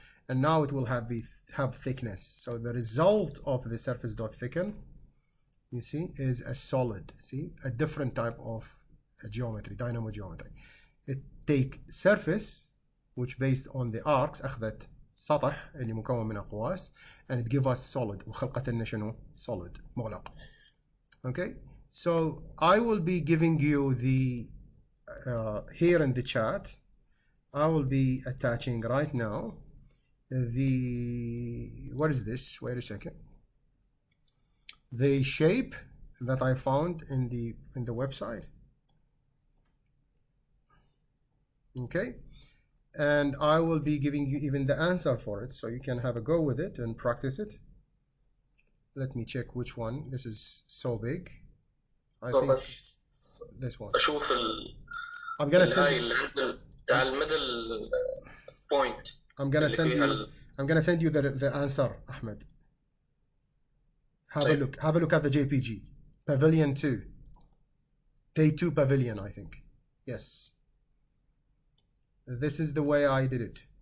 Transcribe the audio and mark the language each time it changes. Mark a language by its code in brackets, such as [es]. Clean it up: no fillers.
[en] And now it will have thickness. So the result of the surface dot thicken, you see, is a solid. See, a different type of geometry, dynamo geometry. It take surface, which based on the arcs, [ar] أخذت سطح اللي مكون من أقواس, [en] and it give us solid. [ar] وخلقت لنا شنو؟ solid مغلق. [en] Okay, so I will be giving you the here in the chat. I will be attaching right now the, what is this? Wait a second. The shape that I found in the website. Okay, and I will be giving you even the answer for it, so you can have a go with it and practice it. Let me check which one. This is so big. I think this one. [ar] أشوف [en] I'm gonna send [ar] الهاي اللي عند بتاع الميدل بوينت. [en] I'm gonna send you the answer, Ahmed. Have a look. Have a look at the JPG. Pavilion 2. Day 2 Pavilion, I think. Yes. This is the way I did it.